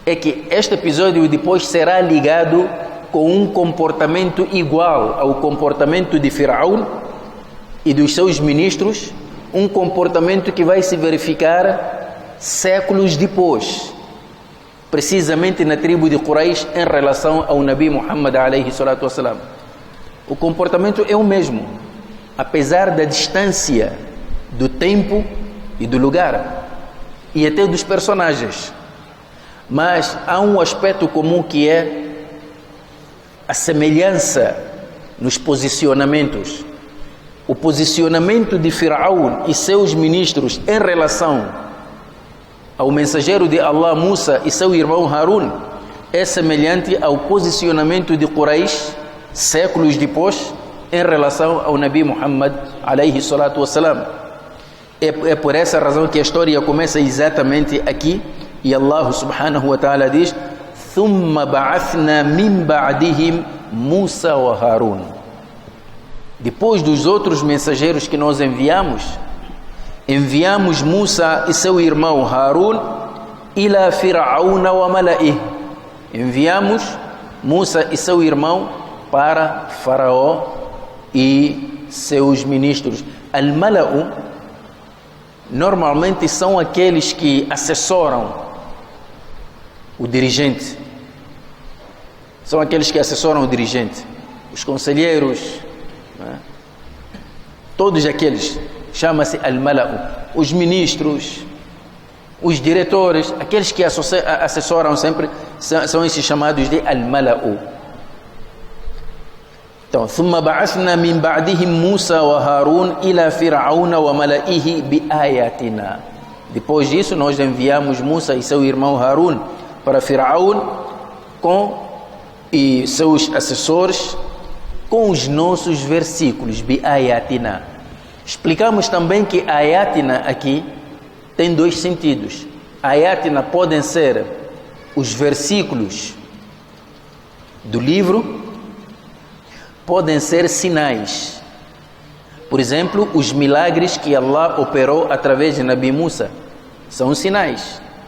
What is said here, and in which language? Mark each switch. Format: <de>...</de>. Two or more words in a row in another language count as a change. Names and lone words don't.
<pt>é que este episódio depois será ligado com um comportamento igual ao comportamento de Firaun e dos seus ministros, um comportamento que vai se verificar séculos depois, precisamente na tribo de Quraysh em relação ao Nabi Muhammad</pt> <ar>عليه الصلاة والسلام.</ar> <pt>O comportamento é o mesmo, apesar da distância do tempo e do lugar e até dos personagens, mas há um aspecto comum que é a semelhança nos posicionamentos. O posicionamento de Firaun e seus ministros em relação ao mensageiro de Allah Musa e seu irmão Harun é semelhante ao posicionamento de Quraysh séculos depois em relação ao Nabi Muhammad</pt> <ar>عليه الصلاة والسلام.</ar> <pt>É por essa razão que a história começa exatamente aqui, e</pt> <ar>الله سبحانه وتعالى</ar> <pt>diz:</pt> <ar>ثُمَّ بَعَثْنَا مِنْ بَعْدِهِمْ مُوسَى وَهَارُونَ.</ar> <pt>Depois dos outros mensageiros que nós enviamos Musa e seu irmão Harun</pt> <ar>إلى فرعون وملئه.</ar> <pt>Enviamos Musa e seu irmão para Faraó e seus ministros. Al-Mala'u normalmente são aqueles que assessoram o dirigente. São aqueles que assessoram o dirigente, os conselheiros, né? Todos aqueles, chama-se Al-Mala'u. Os ministros, os diretores, aqueles que assessoram sempre, são esses chamados de Al-Mala'u. Então,</pt> <ar>ثُمَّ بَعَثْنَا مِنْ بَعْدِهِمْ مُوسَى وَهَارُونَ إِلَى فِرْعَوْنَ وَمَلَئِهِ بِآيَاتِنَا.</ar> <pt>Depois disso, nós enviamos Musa e seu irmão Harun para Firaun e seus assessores com os nossos versículos, bi-ayatina. Explicamos também que ayatina aqui tem dois sentidos. Ayatina podem ser os versículos do livro, podem ser sinais. Por exemplo, os milagres que Allah operou através de Nabi Musa são sinais.</pt>